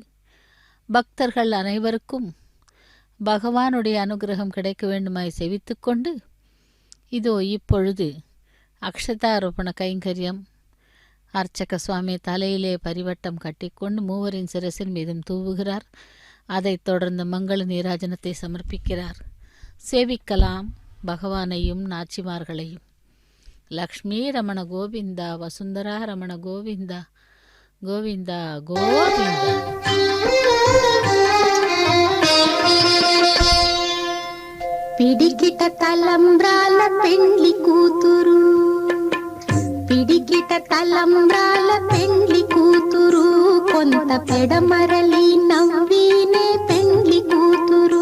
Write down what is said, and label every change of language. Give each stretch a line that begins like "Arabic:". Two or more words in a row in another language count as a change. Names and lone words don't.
Tamil: பக்தர்கள் அனைவருக்கும் பகவானுடைய அனுகிரகம் கிடைக்க வேண்டுமாய் செவித்துக்கொண்டு இதோ இப்பொழுது அக்ஷதாரோபண கைங்கரியம் அர்ச்சக சுவாமி தலையிலே பரிவட்டம் கட்டிக்கொண்டு மூவரின் சிரசின் மீதும் தூவுகிறார். அதைத் தொடர்ந்து மங்கள நீராஜனத்தை சமர்ப்பிக்கிறார். சேவிக்கலாம் பகவானையும் நாச்சிமார்களையும். லக்ஷ்மி ரமண கோவிந்தா, வசுந்தரா ரமண கோவிந்தா, கோவிந்தா கோவிந்தா.
Telugu: పిడికిట తలంబ్రాల పెండ్లి కూతురు, పిడికిట తలంబ్రాల పెండ్లి కూతురు, కొంత పెడమరలి నవ్వినే పెండ్లి కూతురు.